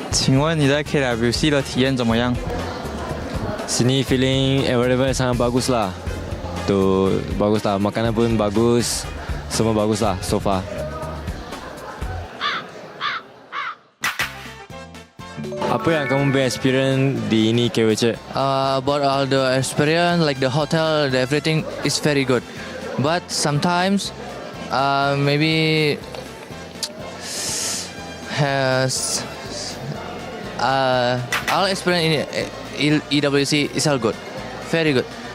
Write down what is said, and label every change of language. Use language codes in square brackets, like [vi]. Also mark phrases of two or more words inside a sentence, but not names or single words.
[zh] 请问你在 KWC 的体验怎么样？ [ms] Sini [en] feeling environment [ms] sangat bagus lah. Tu bagus lah, makanan pun bagus, semua bagus lah [en] so far. [ms] Apa yang kamu experience di ini KWC? [en] About all the experience, like the hotel, everything is very good. But sometimes, maybe has all experience in EWC is all good, very good.